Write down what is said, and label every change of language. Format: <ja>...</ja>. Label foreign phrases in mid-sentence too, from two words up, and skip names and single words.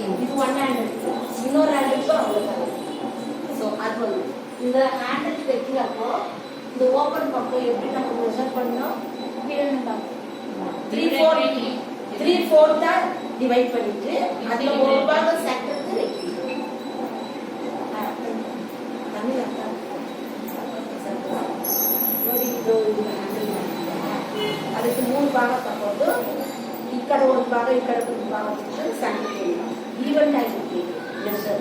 <ta>இது 1 ஹேண்டில், இன்னொரு ஹேண்டிலுக்கு அவ்வளோ. ஸோ அது வந்து இந்த ஹேண்டில் தைக்கிறப்போ இந்த ஓப்பன் பக்கம் எப்படி நம்ம மெஷர் பண்ணோம்? 3/4 டிவைட் பண்ணிட்டு அதுல ஒரு பாகம் சென்டருக்கு வைக்கணும்.</ta> <kn>ಅದಕ್ಕೆ 3 ಭಾಗ ತಗೊಂಡು ಈ ಕಡೆ ಒಂದು ಭಾಗ ಈ ಕಡೆ ಒಂದು ಭಾಗ ಬಿಟ್ಟು</kn> <en>center event</en> <kn>ಆಗಿರ್ತೀವಿ ಮೆಷರ್.</kn>